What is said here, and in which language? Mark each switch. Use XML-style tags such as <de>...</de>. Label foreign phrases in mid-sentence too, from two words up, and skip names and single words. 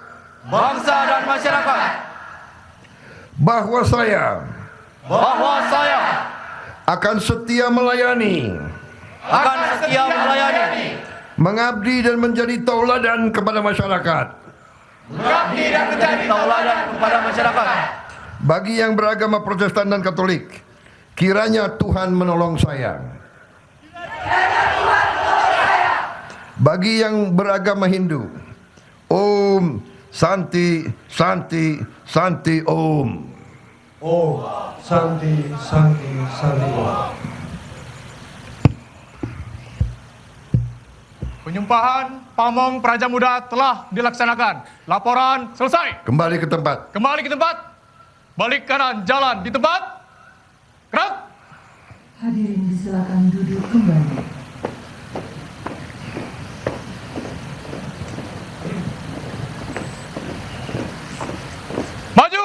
<id>Bahwa saya akan setia melayani, mengabdi dan menjadi tauladan kepada masyarakat. Bagi yang beragama Protestan dan Katolik, kiranya Tuhan menolong saya. Bagi yang beragama Hindu,</id> <sa>ॐ शान्तिः शान्तिः शान्तिः ॐ. शान्तिः शान्तिः शान्तिः.</sa> <id>Penyumpahan Pamong Praja Muda telah dilaksanakan. Laporan selesai. Kembali ke tempat. Kembali ke tempat. Balik kanan, jalan di tempat. Gerak. Hadirin disilakan duduk kembali. Maju.</id>